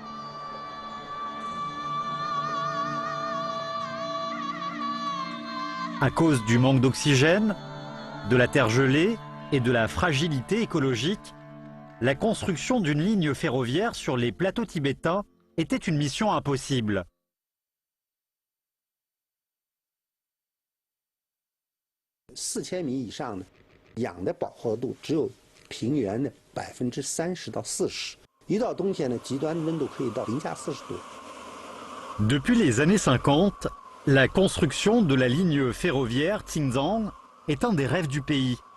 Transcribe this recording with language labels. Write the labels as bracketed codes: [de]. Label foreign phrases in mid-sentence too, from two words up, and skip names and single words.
[fr] À cause du manque d'oxygène, de la terre gelée et de la fragilité écologique, la construction d'une ligne ferroviaire sur les plateaux tibétains était une mission impossible. [zh] $4000 米以上的氧的饱和度只有平原的30%到40%，一到冬天呢，极端温度可以到-40度。 [fr] Depuis les années 50, la construction de la ligne ferroviaire Qingzhang est un des rêves du pays.